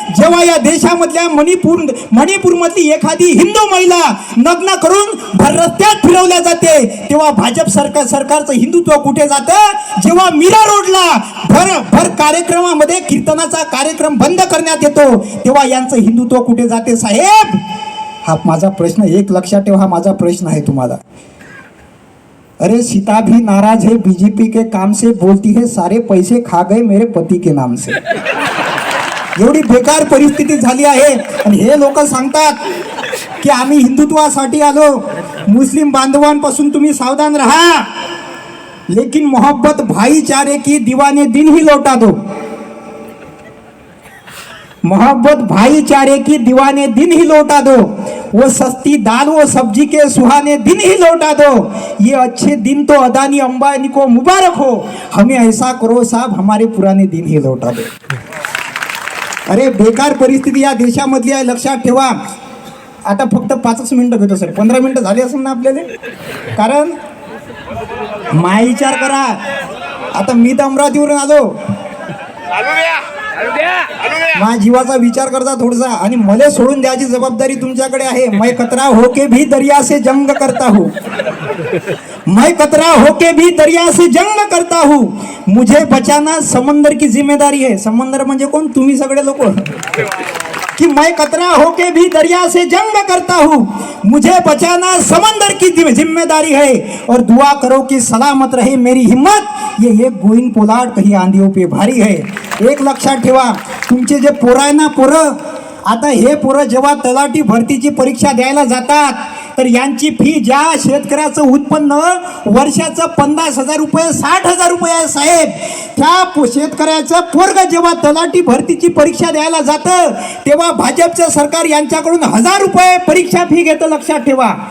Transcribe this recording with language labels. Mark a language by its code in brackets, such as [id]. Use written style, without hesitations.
[mr] जेव्हा या देशामधल्या मणिपूरमधली एखादी हिंदू महिला नग्न करून भर रस्त्यात फिरवल्या जाते, तेव्हा भाजप सरकारचं हिंदुत्व कुठे जातं? जेव्हा मीरा रोडला भर कार्यक्रमामध्ये कीर्तनाचा कार्यक्रम बंद करण्यात येतो, तेव्हा यांचं हिंदुत्व कुठे जाते साहेब? हा माझा प्रश्न, एक लक्षात ठेवा, हा माझा प्रश्न आहे तुम्हाला. [hi] अरे सीता भी नाराज है बीजेपी के काम से, बोलती है सारे पैसे खा गए मेरे पती के नाम से. [mr] एवढी बेकार परिस्थिती झाली आहे आणि हे लोक सांगतात की आम्ही हिंदुत्वासाठी आलो. मुस्लिम बांधवांपासून तुम्ही सावधान रहा, [hi] लेकिन मोहब्बत भाईचारे की दीवाने दिन ही लौटा दो. मोहब्बत भाईचारे की दीवाने दिन ही लौटा दो, वो सस्ती दाल वो सब्जी के सुहाने दिन ही लौटा दो. ये अच्छे दिन तो अदानी अंबानी को मुबारक हो, हमें ऐसा करो साहब हमारे पुराने दिन ही लौटा दो. [mr] अरे बेकार परिस्थिती या देशामधली आहे, लक्षात ठेवा. आता फक्त 5 मिनिटं घेतो सर, 15 मिनिटं झाली असेल ना आपल्याला, कारण विचार करा. आता मी तर अमरावतीवरून आलो, माझ्या जीवाचा विचार करता थोडासा, आणि मला सोडून द्यायची जबाबदारी तुमच्याकडे आहे. [hi] मैं कतरा होके भी दरिया से जंग करता हूँ, मैं कतरा होके भी दरिया से जंग करता हूँ, मुझे बचाना समंदर की जिम्मेदारी है. [mr] समंदर म्हणजे कोण? तुम्ही सगळे लोक. [hi] कि मैं कतरा होके भी दरिया से जंग करता हूँ, मुझे बचाना समंदर की जिम्मेदारी है, और दुआ करो कि सलामत रहे मेरी हिम्मत, ये गोविंद पोलार्ड कहीं आंधियों पे भारी है. [mr] एक लक्षात ठेवा, तुमचे जे पोरं आहे ना, पोरं, आता हे पोरं जेव्हा तलाठी भरतीची परीक्षा द्यायला जातात, तर यांची फी, ज्या शेतकऱ्याचं उत्पन्न वर्षाचं 50,000 रुपये 60,000 रुपये आहे साहेब, त्या शेतकऱ्याचं पोरग जेव्हा तलाठी भरतीची परीक्षा द्यायला जातं, तेव्हा भाजपचं सरकार यांच्याकडून 1,000 रुपये परीक्षा फी घेतं. लक्षात ठेवा.